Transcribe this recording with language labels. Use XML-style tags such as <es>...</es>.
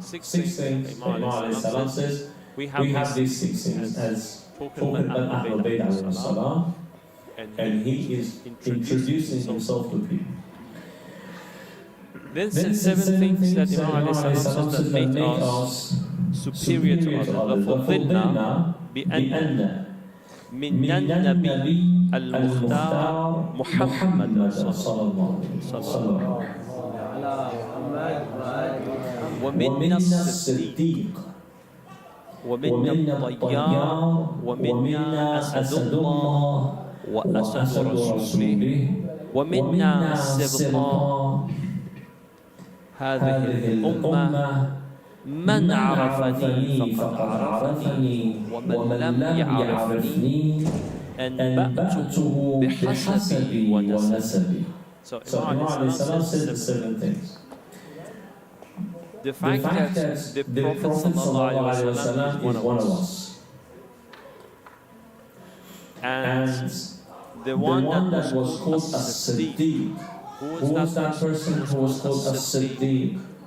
<en>6 things, Imam alayhi salam says, we have these 6 things as talking about Ahlul Bayt alayhi salam, and he is introducing himself to people. Then 7 things that Imam alayhi salam says that make us superior to others.</en> <ar>وَفَضِّلْنَا بأن من النبي المختار محمد صلى الله عليه وسلم ومنا الصديق ومنا الطيار ومنا أسد الله وأسد رسوله ومنا السبطاء هذه الأمة من عرفني فقد عرفني ومن لم يعرفني أنبأته بحسبي ونسبي.</ar> <en>So Imam says 7 things. The fact that the Prophet ﷺ is one of us, and the one that was called as Siddiq. Who was that person who was called as Siddiq?</en>